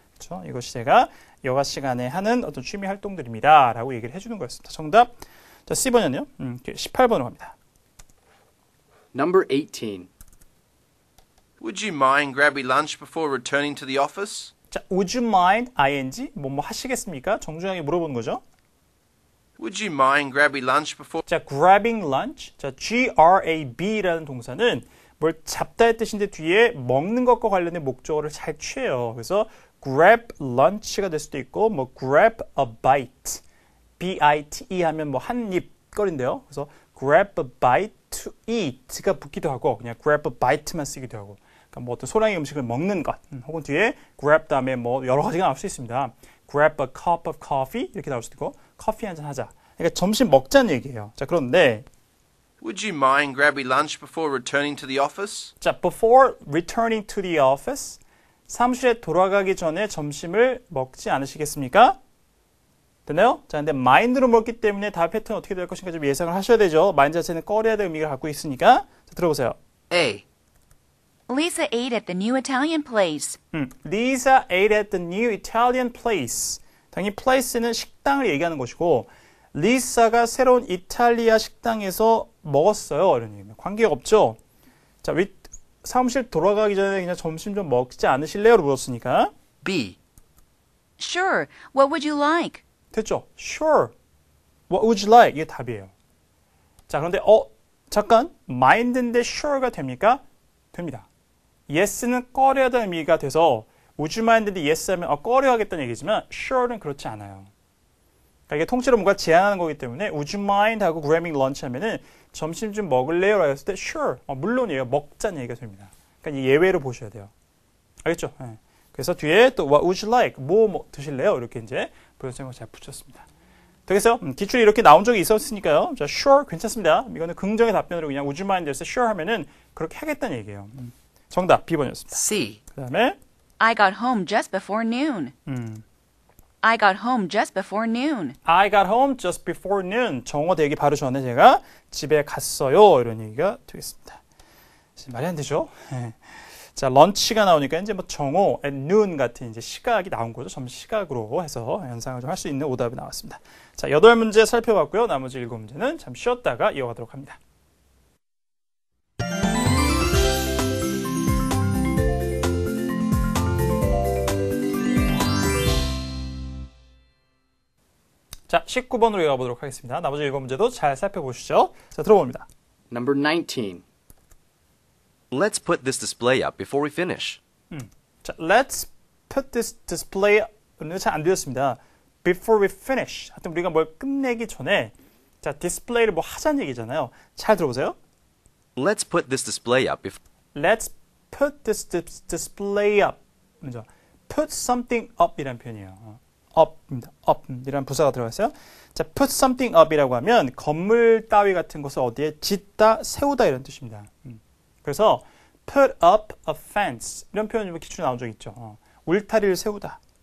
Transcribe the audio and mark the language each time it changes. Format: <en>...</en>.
<ko>그렇죠? 이것이 제가 여가 시간에 하는 어떤 취미 활동들입니다. 라고 얘기를 해주는 거였습니다. 정답. 자, C번은요. 18번으로 갑니다.</ko> <en>Number 18. Would you mind grabbing lunch before returning to the office?</en> <ko>자,</ko> <en>would you mind ing</en> <ko>뭐 하시겠습니까? 정중하게 물어보는 거죠.</ko> <en>Would you mind grabbing lunch before? 자, grabbing lunch.</en> <ko>자, grab라는 동사는 뭘 잡다의 뜻인데 뒤에 먹는 것과 관련된 목적어를 잘 취해요. 그래서</ko> <en>grab lunch</en> <ko>가 될 수도 있고 뭐</ko> <en>grab a bite.</en> <ko>bite 하면 뭐 한 입 거리인데요. 그래서</ko> <en>grab a bite to eat</en> <ko>가 붙기도 하고 그냥</ko> <en>grab a bite</en> <ko>만 쓰기도 하고 그러니까 뭐 어떤 소량의 음식을 먹는 것 혹은 뒤에 grab 다음에 뭐 여러 가지가 나올 수 있습니다.</ko> <en>grab a cup of coffee</en> <ko>이렇게 나올 수도 있고 커피 한잔 하자. 그러니까 점심 먹자는 얘기예요. 자, 그런데</ko> <en>Would you mind grabbing lunch before returning to the office?</en> <ko>자,</ko> <en>before returning to the office</en> <ko>사무실에 돌아가기 전에 점심을 먹지 않으시겠습니까? 됐나요? 자, 근데 mind로 먹기 때문에 다음 패턴 어떻게 될 것인가 좀 예상을 하셔야 되죠. mind 자체는 꺼려야 될 의미를 갖고 있으니까. 자, 들어보세요.</ko> <en>A. Lisa ate at the new Italian place. Lisa ate at the new Italian place.</en> <ko>당연히 place는 식당을 얘기하는 것이고 리사가 새로운 이탈리아 식당에서 먹었어요. 이런 얘기입니다. 관계가 없죠. 자, 사무실 돌아가기 전에 그냥 점심 좀 먹지 않으실래요? 로 물었으니까.</ko> <en>B. Sure. What would you like?</en> <ko>됐죠?</ko> <en>Sure. What would you like?</en> <ko>이게 답이에요. 자, 그런데 잠깐. mind인데 sure가 됩니까? 됩니다. yes는 꺼려하다는 의미가 돼서</ko> <en>would you mind</en> <ko>인데 yes 하면 꺼려하겠다는 얘기지만 sure는 그렇지 않아요. 그러니까 이게 통째로 뭔가 제안하는 거기 때문에</ko> <en>would you mind</en> <ko>하고</ko> <en>grabbing lunch</en> <ko>하면은 점심 좀 먹을래요? 라고 했을 때 sure. 물론이에요. 먹자는 얘기가 됩니다. 그러니까 예외로 보셔야 돼요. 알겠죠? 네. 그래서 뒤에 또</ko> <en>what would you like?</en> <ko>뭐 드실래요? 이렇게 이제 불연성을 잘 붙였습니다. 되겠어요? 기출이 이렇게 나온 적이 있었으니까요. 자, sure 괜찮습니다. 이거는 긍정의 답변으로 그냥</ko> <en>would you mind</en> <ko>에서 sure 하면은 그렇게 하겠다는 얘기예요. 정답 B번이었습니다.</ko> <en>C.</en> <ko>그다음에</ko> <en>I got home just before noon. I got home just before noon. I got home just before noon.</en> <ko>정오 되기 바로 전에 제가 집에 갔어요. 이런 얘기가 되겠습니다. 말이 안 되죠? 자, 런치가 나오니까 이제 뭐 정오,</ko> <en>at noon</en> <ko>같은 이제 시각이 나온 거죠. 점심 시각으로 해서 연상을 좀 할 수 있는 오답이 나왔습니다. 자, 8문제 살펴봤고요. 나머지 7문제는 잠 쉬었다가 이어가도록 합니다. 자, 19번으로 이어가보도록 하겠습니다. 나머지 7문제도 잘 살펴보시죠. 자, 들어봅니다.</ko> <en>Number 19. Let's put this display up before we finish.</en> <ko>자,</ko> <en>let's put this display</en> <ko>잘 안 되었습니다.</ko> <en>Before we finish.</en> <ko>하여튼 우리가 뭘 끝내기 전에 자, 디스플레이를 뭐 하자는 얘기잖아요. 잘 들어보세요.</ko> <en>Let's put this display up before. Let's put this display up.</en> <ko>먼저</ko> <en>put something up</en> <ko>이라는 표현이에요. up입니다. up 이라는 부사가 들어갔어요. 자,</ko> <en>put something up</en> <ko>이라고 하면 건물 따위 같은 것을 어디에 짓다, 세우다 이런 뜻입니다. 그래서</ko> <en>put up a fence</en> <ko>이런 표현이 기출에 나온 적 있죠. 울타리를 세우다.</ko>